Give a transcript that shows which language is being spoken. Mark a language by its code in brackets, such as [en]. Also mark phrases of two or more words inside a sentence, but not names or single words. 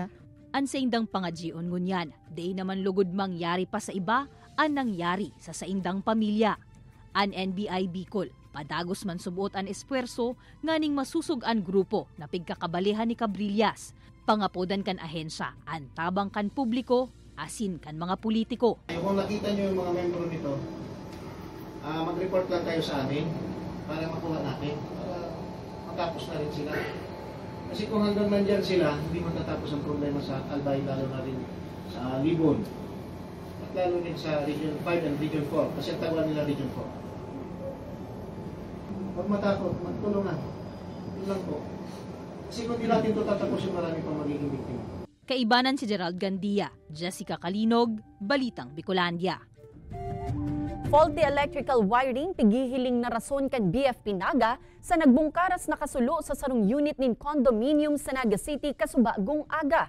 [bik] An sa indang pangadjion ngunyan, day naman lugod mangyari pa sa iba, an nangyari sa saindang pamilya. An NBI Bicol, padagos man subuot an espuerso, nganing masusug an grupo na pigkakabalihan ni Cabrillas. Pangapodan kan ahensya, an tabang kan publiko, asin kan mga politiko. [tl] Kung nakita nyo yung mga membro nito, mag-report lang kayo sa amin para makuha natin, para matapos na rin sila. Kasi kung hanggang nandyan sila, hindi matatapos ang problema sa Albay, lalo na rin sa Libon. At lalo rin sa Region 5 and Region 4, kasi ang tawag nila Region 4. Huwag matakot, magtulungan. Yun lang po. Kasi kung di natin ito tatapusin, marami pang magiging biktima. [bik] Kaibanan si Gerald Gandia, Jessica Kalinog, Balitang Bicolandia. [en] Faulty electrical wiring [bik] pigihiling na rason kan BFP Naga sa nagbungkaras na kasulo sa sarong unit nin condominium sa Naga City kasubagong aga.